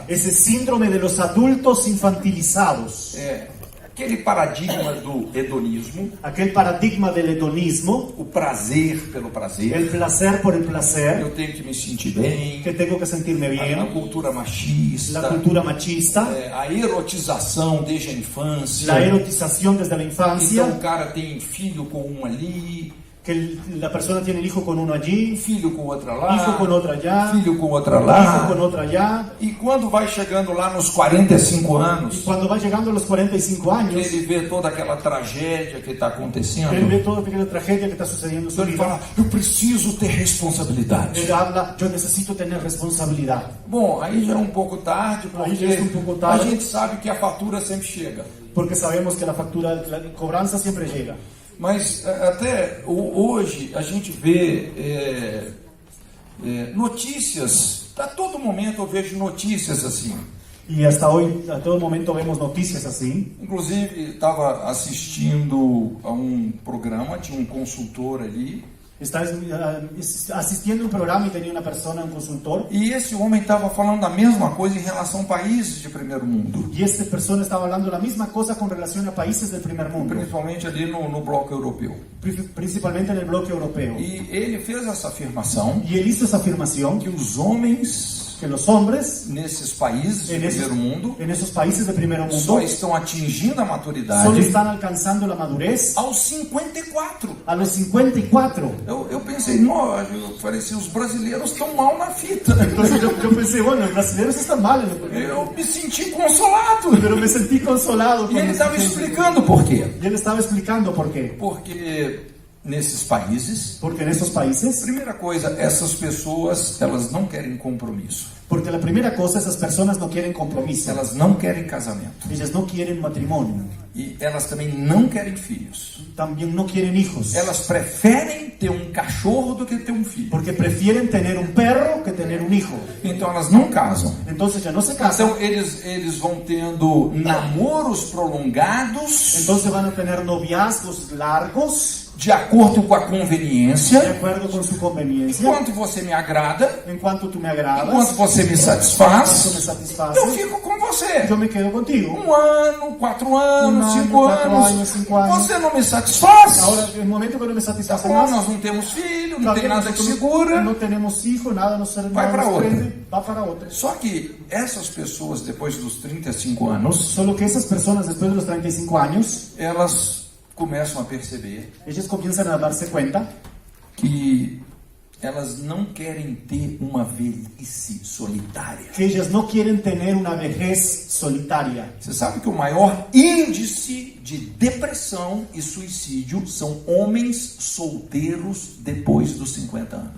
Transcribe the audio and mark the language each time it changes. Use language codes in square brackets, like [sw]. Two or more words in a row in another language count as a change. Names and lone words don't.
[es] Ese síndrome de los adultos infantilizados, [pt] Aquele paradigma do hedonismo, [es] aquel paradigma del hedonismo, [pt] o prazer pelo prazer. [es] el placer por el placer, [pt] Eu tenho que me sentir bem, [es] que tengo que sentirme [pt] a [es] bien, [pt] cultura machista, [es] la cultura machista, [pt] a erotização desde a infância. [es] la erotización desde la [pt] Então [es] infancia, [pt] o cara tem filho com um ali, [es] que la persona tiene el hijo con uno allí, [pt] filho com outra lá, [es] hijo con otra allá, [pt] filho com outra [es] hijo [pt] lá. [es] con otra allá. [pt] E quando vai chegando lá nos 45 [es] Y [pt] anos, [es] cuando va llegando a los 45 años, [pt] ele vê toda aquela tragédia que está acontecendo, [es] él ve toda aquella tragedia que está sucediendo en su [pt] então ele [es] vida. [pt] fala, eu preciso ter responsabilidade. [es] Él habla, yo necesito tener responsabilidad. [pt] Bom, aí já é um pouco tarde, Aí porque já é um pouco tarde. a gente sabe que a fatura sempre chega. [es] Porque sabemos que la factura, la cobranza siempre llega. [pt] Mas até hoje a gente vê notícias, a todo momento eu vejo notícias assim. [es] Y hasta hoy, a todo momento vemos noticias así. [pt] Inclusive, estava assistindo a um programa, tinha um consultor ali, [es] Está asistiendo a un programa y tenía una persona, un consultor, [pt] e esse homem estava falando a mesma coisa em relação a países de primeiro mundo, [es] y esta persona estaba hablando la misma cosa con relación a países del primer mundo, [pt] principalmente ali no bloco europeu. [es] principalmente en el bloque europeo. [pt] E ele fez essa afirmação [es] Y él hizo esa afirmación [pt] que os homens [es] que los hombres [pt] nesses países de primeiro mundo [es] en esos países de primer [pt] só [es] mundo [pt] estão atingindo a [es] solo [pt] maturidade [es] están alcanzando la madurez [pt] aos 54. [es] a los 54. [pt] Eu pensei, não, eu falei assim, os brasileiros estão mal na fita. [es] Entonces yo pensé, bueno, los brasileños están mal, [pt] Eu me senti consolado. [es] pero me sentí consolado. [pt] E ele estava explicando por quê. [es] Y él estaba explicando por qué. [pt] Porque nesses países, [es] Porque en estos países, [pt] primeira coisa, essas pessoas, elas não querem compromisso. [es] porque la primera cosa, esas personas no quieren compromiso. [pt] Elas não querem casamento. [es] Ellas no quieren matrimonio. [pt] E elas também não querem filhos. [es] También no quieren hijos. [pt] Elas preferem ter um cachorro do que ter um filho. [es] Porque prefieren tener un perro que tener un hijo. [pt] Então elas não casam. [es] Entonces ya no se casan. [pt] Então eles vão tendo namoros prolongados [es] Entonces van a tener noviazgos largos, [pt] de acordo com a [es] de [pt] conveniência. [es] acuerdo con su conveniencia. [pt] Enquanto você me agrada, [es] En cuanto tú me agradas, [pt] enquanto você me [es] cuanto me [pt] satisfaz, [es] satisface, [pt] eu fico com você. [es] yo me quedo contigo. [pt] 1 ano, 4 anos, Um ano, 5 4 anos. anos, 5 anos. Você não me satisfaz? [es] Ahora, en el momento que no me [pt] Tá [es] satisface [pt] bom, [es] más, [pt] nós não temos filho, não [es] claro [pt] tem nada que [es] nosotros [pt] segura. [es] no tenemos hijos, nada nos [pt] Vai pra outra. [es] prende, va para otra. [pt] Só que essas pessoas, depois dos 35 anos, [es] Solo que esas personas, después de los 35 años, [pt] elas começam a perceber [es] ellas comienzan a darse cuenta [pt] que elas não querem ter uma velhice solitária. [es] que ellas no quieren tener una vejez solitaria. [pt] Você sabe que o maior índice de depressão e suicídio são homens solteiros depois dos 50 anos.